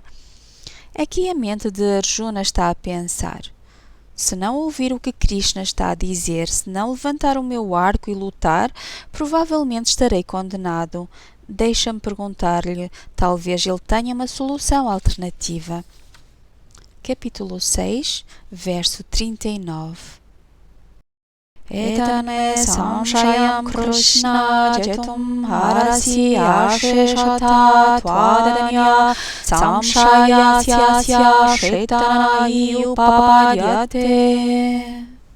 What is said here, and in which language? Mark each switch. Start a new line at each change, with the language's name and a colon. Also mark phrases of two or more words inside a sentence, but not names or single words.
Portuguese: Aqui a mente de Arjuna está a pensar: se não ouvir o que Krishna está a dizer, se não levantar o meu arco e lutar, provavelmente estarei condenado. Deixa-me perguntar-lhe, talvez ele tenha uma solução alternativa. Capítulo 6, verso 39.
Sanskrit: एतन्मे संशयं कृष्ण छेत्तुम् अर्हसि अशेषतः त्वदन्यः संशयस्यास्य छेत्ता न हि उपपद्यते.